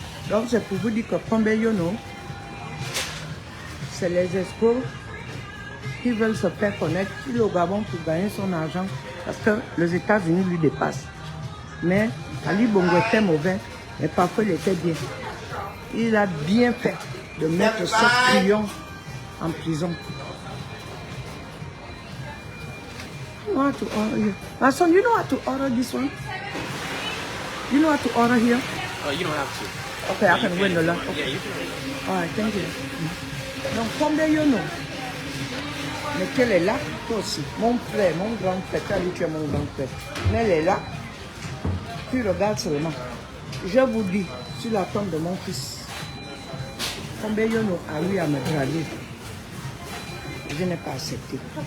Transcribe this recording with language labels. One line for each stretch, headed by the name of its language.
French: Donc c'est pour vous dire que Kombeyono, c'est les escrocs qui veulent se faire connaître au Gabon pour gagner son argent parce que les États-Unis lui dépassent. Mais Ali Bongo était mauvais, mais parfois il était bien. Il a bien fait de mettre ce client en prison.
English: You know how to order here. My son, you know how to order this one? You know how to order here? You don't have to. Okay, I can win the lot. Okay. Yeah, you can. All right, thank you.
French: Donc, Kombeyono, mais elle est là, toi aussi. Mon frère, mon grand frère, tu es mon grand frère. Mais elle est là. Tu regardes seulement. Je vous dis, sur la tombe de mon fils, Kombeyono a eu à me draguer. Je n'ai pas accepté.